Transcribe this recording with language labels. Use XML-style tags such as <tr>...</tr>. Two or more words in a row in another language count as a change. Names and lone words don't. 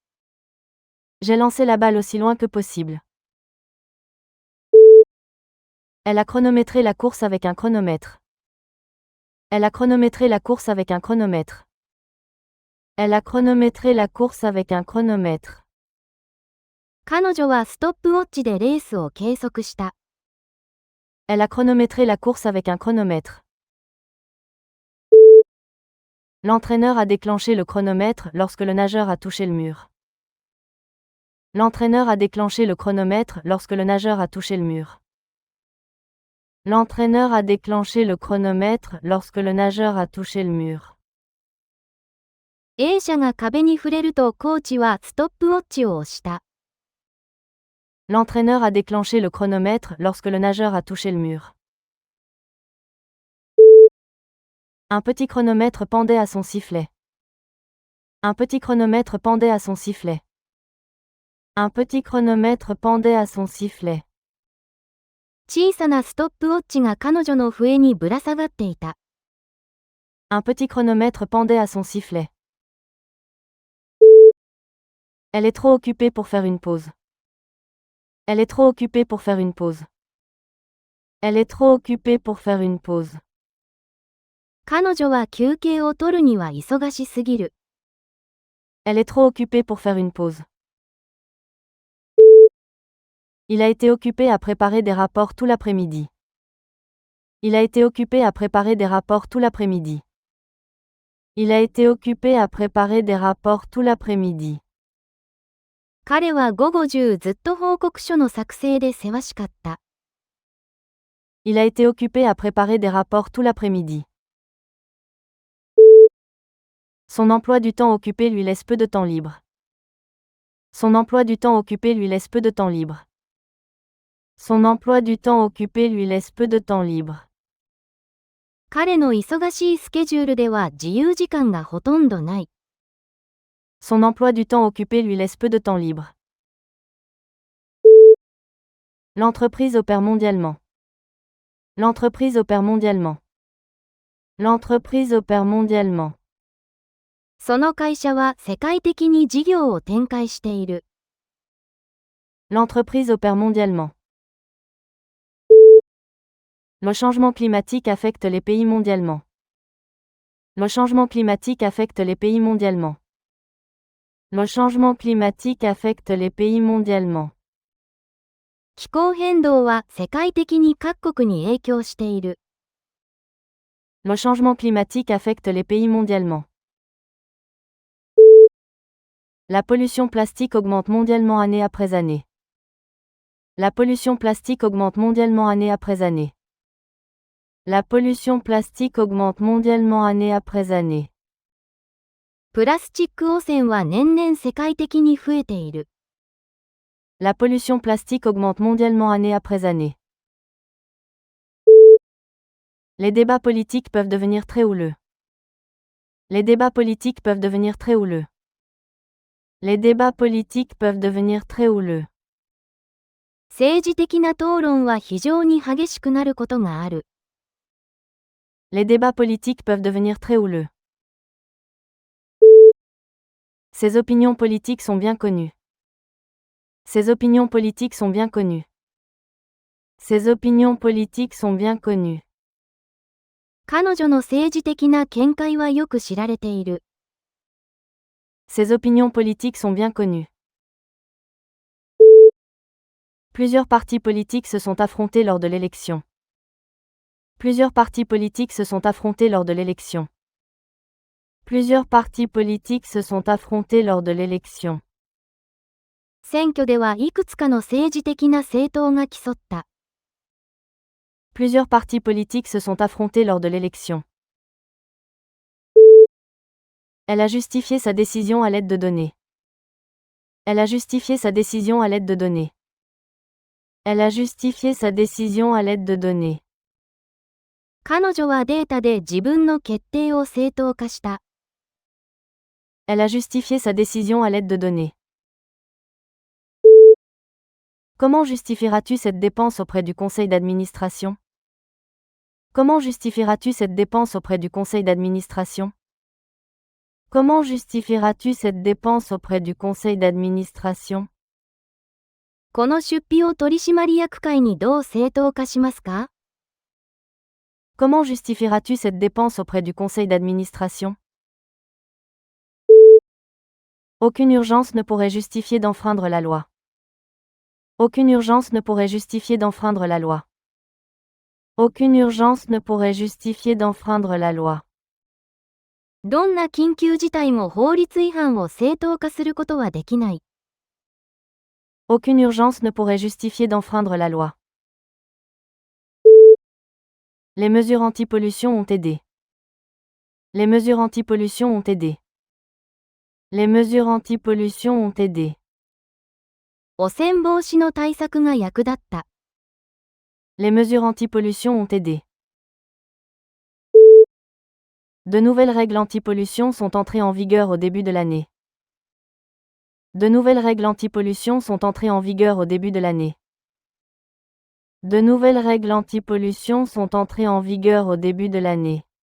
<fr>J'ai lancé la balle aussi loin que possible. Elle a chronométré la course avec un chronomètre. Elle a chronométré la course avec un chronomètre. Elle a chronométré la course avec un chronomètre.</fr> <ja>彼女はストップウォッチでレースを計測した。</ja> <fr>Elle a chronométré la course avec un chronomètre. L'entraîneur a déclenché le chronomètre lorsque le nageur a touché le mur. L'entraîneur a déclenché le chronomètre lorsque le nageur a touché le mur. L'entraîneur a déclenché le chronomètre lorsque le nageur a touché le mur.</fr> <ja>A 社が壁に触れるとコーチはストップウォッチを押した。</ja> <fr>L'entraîneur a déclenché le chronomètre lorsque le nageur a touché le mur. Un petit chronomètre pendait à son sifflet. Un petit chronomètre pendait à son sifflet. Un petit chronomètre pendait à son sifflet.</fr> <ja>小さなストップウォッチが彼女の笛にぶら下がっていた。</ja> <fr>Un petit chronomètre pendait à son sifflet. Elle est trop occupée pour faire une pause. Elle est trop occupée pour faire une pause. Elle est trop occupée pour faire une pause.</fr> <ja>彼女は休憩を取るには忙しすぎる。</ja> <fr>Elle est trop occupée pour faire une pause. Il a été occupé à préparer des rapports tout l'après-midi. Il a été occupé à préparer des rapports tout l'après-midi. Il a été occupé à préparer des rapports tout l'après-midi.</fr> <ja>彼は午後中ずっと報告書の作成でせわしかった。</ja> <fr>Il a été occupé à préparer des rapports tout l'après-midi. Son emploi du temps occupé lui laisse peu de temps libre. Son emploi du temps occupé lui laisse peu de temps libre. Son emploi du temps occupé lui laisse peu de temps libre.</fr> <ja>彼の忙しいスケジュールでは自由時間がほとんどない。</ja> <fr>Son emploi du temps occupé lui laisse peu de temps libre. L'entreprise opère mondialement. L'entreprise opère mondialement. L'entreprise opère mondialement.</fr> <ja>その会社は世界的に事業を展開している。</ja> <fr>L'entreprise opère mondialement. Le changement climatique affecte les pays mondialement. Le changement climatique affecte les pays mondialement. Le changement climatique affecte les pays mondialement.</fr> <ja>気候変動は世界的に各国に影響している。</ja> <fr>Le changement climatique affecte les pays mondialement. La pollution plastique augmente mondialement année après année. La pollution plastique augmente mondialement année après année. La pollution plastique augmente mondialement année après année.</fr> <ja>プラスチック汚染は年々世界的に増えている。</ja> <fr>La pollution plastique augmente mondialement année après année. Les débats politiques peuvent devenir très houleux. Les débats politiques peuvent devenir très houleux. Les débats politiques peuvent devenir très houleux.</fr> <ja>政治的な討論は非常に激しくなることがある。</ja> <fr>Les débats politiques peuvent devenir très houleux. Ses opinions politiques sont bien connues. Ses opinions politiques sont bien connues. Ses opinions politiques sont bien connues.</fr> <ja>彼女の政治的な見解はよく知られている。</ja> <fr>Ses opinions politiques sont bien connues. Plusieurs partis politiques se sont affrontés lors de l'élection. Plusieurs partis politiques se sont affrontés lors de l'élection. Plusieurs partis politiques se sont affrontés lors de l'élection.</fr> <ja>選挙ではいくつかの政治的な政党が競った。</ja> <fr>Plusieurs partis politiques se sont affrontés lors de l'élection. Elle a justifié sa décision à l'aide de données. Elle a justifié sa décision à l'aide de données. Elle a justifié sa décision à l'aide de données.</fr> <ja>彼女はデータで自分の決定を正当化した。</ja> <fr>Elle a justifié sa décision à l'aide de données. Comment justifieras-tu cette dépense auprès du conseil d'administration? Comment justifieras-tu cette dépense auprès du conseil d'administration? Comment justifieras-tu cette dépense auprès du conseil d'administration?</fr> <ja>この出費を取締役会にどう正当化しますか？</ja> <fr>Comment justifieras-tu cette dépense auprès du conseil d'administration? Aucune urgence ne pourrait justifier d'enfreindre la loi. Aucune urgence ne pourrait justifier d'enfreindre la loi. Aucune urgence ne pourrait justifier d'enfreindre la loi.</fr> <ja>どんな緊急事態も法律違反を正当化することはできない。</ja> <fr>Aucune urgence ne pourrait justifier d'enfreindre la loi. Les mesures anti-pollution ont aidé. Les mesures anti-pollution ont aidé. Les mesures anti-pollution ont aidé.</fr> <ja>汚染防止の対策が役立った。</ja> <fr>Les mesures anti-pollution ont aidé. De nouvelles règles anti-pollution sont entrées en vigueur au début de l'année. De nouvelles règles anti-pollution sont entrées en vigueur au début de l'année. De nouvelles règles anti-pollution sont entrées en vigueur au début de l'année.</fr>